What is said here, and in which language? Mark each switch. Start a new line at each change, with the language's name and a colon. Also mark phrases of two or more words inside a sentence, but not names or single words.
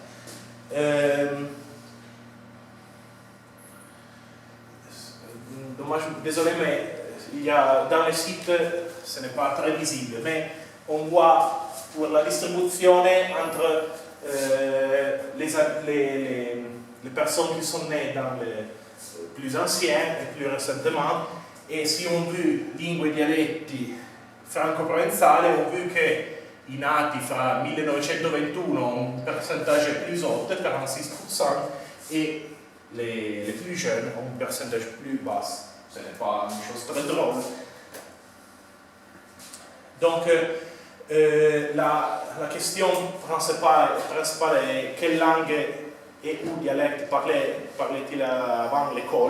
French: Dommage, désolé, mais il y a, dans le site, ce n'est pas très visible, mais on voit pour la distribution entre les personnes qui sont nées dans les plus anciens et plus récemment, et si on veut
Italian: lingue e dialetti franco-provenzali,
French: on veut
Italian: che i nati fra 1921
French: ont un pourcentage plus haut, 46%, et les plus jeunes ont un pourcentage plus bas. Ce n'est pas une chose très drôle. Donc, la question principale est quelle langue et ou dialecte parlait-il avant l'école.